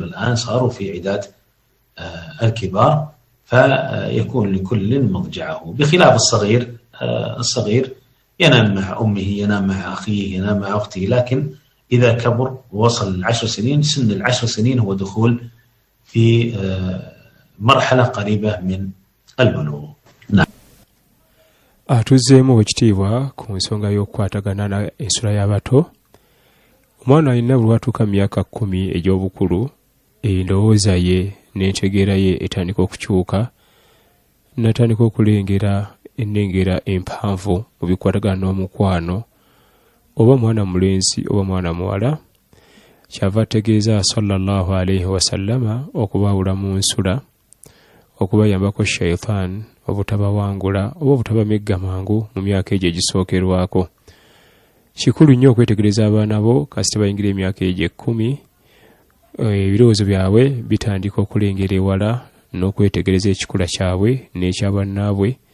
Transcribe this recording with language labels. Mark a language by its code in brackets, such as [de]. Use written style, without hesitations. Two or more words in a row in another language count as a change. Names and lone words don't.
[ar] الآن صاروا في عداد الكبار، فيكون لكل مضجعه، بخلاف الصغير. الصغير ينام مع أمه، ينام مع أخيه، ينام مع أخته، لكن إذا كبر ووصل 10 سنين، سن 10 سنين هو دخول في مرحلة قريبة من البلوغ. نعم. [lg] Atuzzeemu ekitiibwa ku nsonga y'okukwatagana na ensula y'abato. Omwana alina bw'atuuka myaka 10 egy'obukulu, endowooza ye n'entegeera ye etandika okukyuka, n'atandika okulengera ennengera empanvu mu bikwatagana n'omukwano, oba mwana mulenzi oba mwana muwala. Kyava ategeeza [ar] صلى الله عليه وسلم [lg] okubaawula mu nsula, okubayambako shaitan obutabawangula oba obutabamegga mangu mu myaka egyo egisookerwako. Kikulu nnyo okwetegereza abaana bo kasita bayingira emyaka egyo 10, ebirowoozo byabwe bitandika okulengera ewala n'okwetegereza ekikula kyabwe n'ekyabannaabwe.